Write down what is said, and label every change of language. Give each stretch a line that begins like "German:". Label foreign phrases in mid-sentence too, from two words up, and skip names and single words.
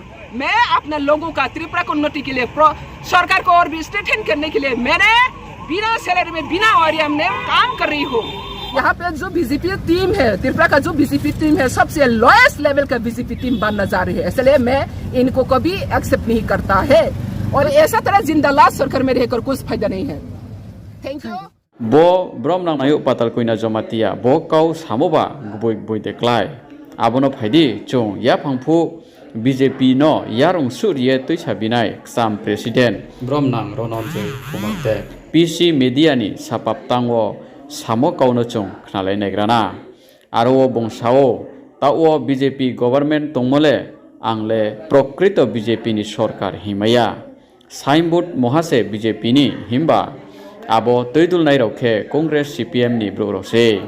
Hindi: मैं अपने लोगों का त्रिपुरा को उन्नति के लिए सरकार को और भी स्ट्रेंथन करने के लिए मैंने बिना सैलरी में बिना ऑनरियम में काम कर रही हूँ यहाँ पे जो बीजेपी टीम है त्रिपुरा का जो बीजेपी टीम है सबसे
English: lowest level
Hindi: का बीजेपी टीम बनना जा रही है इसलिए मैं इनको कभी एक्सेप्ट नहीं करता है और ऐसा तरह जिंदा लाश सरकार में रहकर कुछ फायदा नहीं है
English: thank you
Kok Borok: bo bromnang nayo patal koina jomatia bo kau samoba gboi deklai abono phaidi chung ya phangphu BJP no yarong surye toisa binai sam president bromnang rononjoi kumate PC media ni sapap tango samo kauno chung khnalai negrana aro bongsao tawo BJP government tongmole angle prokrito BJP ni sorkar himaya signboard mohase BJP ni himba abo toidul nai rokhe Congress CPM ni brorose